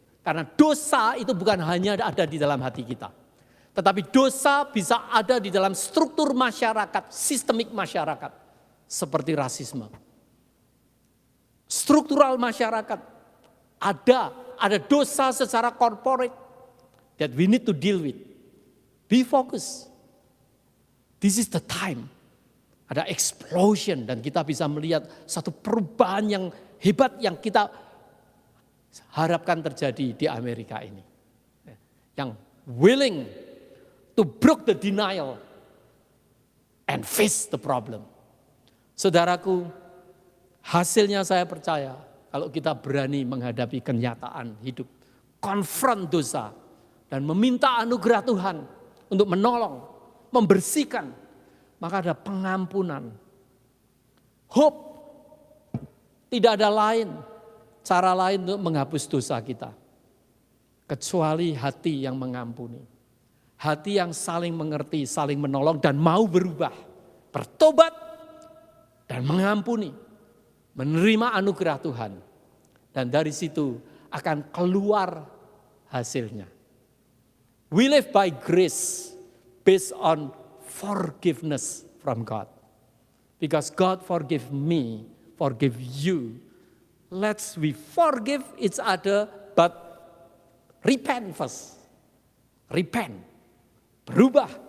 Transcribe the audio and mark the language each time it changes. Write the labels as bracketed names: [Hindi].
[Indonesian] Karena dosa itu bukan hanya ada di dalam hati kita. Tetapi dosa bisa ada di dalam struktur masyarakat, sistemik masyarakat. Seperti rasisme. Struktural masyarakat. Ada dosa secara [English] corporate that we need to deal with. Be focused. This is the time. [Indonesian] Ada explosion dan kita bisa melihat satu perubahan yang hebat yang kita harapkan terjadi di Amerika ini. Yang [English] willing to break the denial and face the problem. [Indonesian] Saudaraku, hasilnya saya percaya kalau kita berani menghadapi kenyataan hidup, konfront dosa, dan meminta anugerah Tuhan untuk menolong, membersihkan, maka ada pengampunan. Hope, tidak ada cara lain untuk menghapus dosa kita. Kecuali hati yang mengampuni. Hati yang saling mengerti, saling menolong dan mau berubah. Bertobat dan mengampuni. Menerima anugerah Tuhan. Dan dari situ akan keluar hasilnya. [English] We live by grace based on forgiveness from God. Because God forgive me, forgive you. Let's we forgive each other but repent first. Repent. [Indonesian] Berubah.